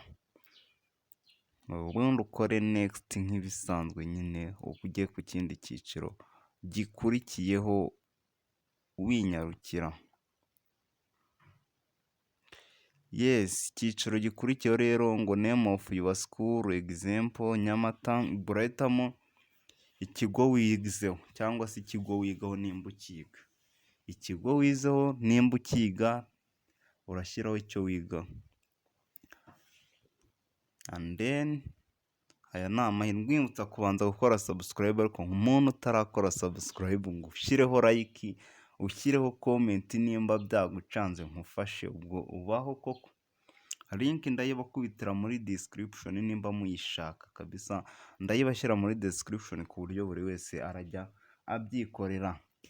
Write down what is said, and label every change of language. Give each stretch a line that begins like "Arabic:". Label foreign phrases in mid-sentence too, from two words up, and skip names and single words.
Kinyarwanda: Ubundi ukore next nk'ibisanzwe, nyine ujye ku kindi cyiciro gikurikiyeho winyarukira. Icyiciro gikurikiyeho rero ngo
English: name of your school,
Kinyarwanda: example Nyamata. Burahitamo ikigo wizeho cyangwa se ikigo wigaho nimba ukiga. Ikigo wizeho nimba ukiga urashyiraho icyo wiga,
English: and then
Kinyarwanda: aya ni amahirwe. Mwibutsa kubanza gukora subscribe, ariko umuntu utarakora subscribe ngo ushyireho like, ushyireho comment nimba byagucanze nkufashe, ubwo ubaho koko. Link ndayibakubitira muri description nimba muyishaka kabisa, ndayibashyira muri description ku buryo buri wese arajya abyikorera.